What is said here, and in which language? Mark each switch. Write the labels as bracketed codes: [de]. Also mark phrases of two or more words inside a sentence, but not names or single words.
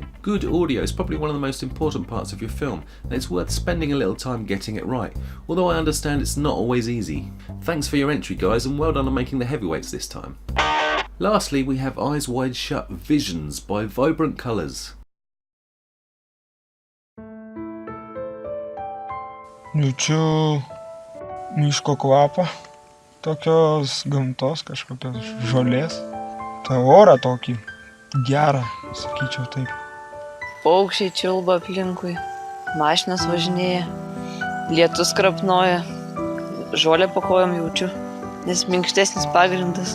[en] Good audio is probably one of the most important parts of your film, and it's worth spending a little time getting it right, although I understand it's not always easy. Thanks for your entry, guys, and well done on making the heavyweights this time. Lastly, we have Eyes Wide Shut Visions by Vibrant Colours. [lt] Jaučiu miško kvapą, tokios gamtos, kažkokios žolės, tą orą tokį gerą, sakyčiau taip. Paukščiai čiulba aplinkui, mašinas važinėja, lietus krapnoja, žolę po kojom jaučiu, nes minkštesnis pagrindas.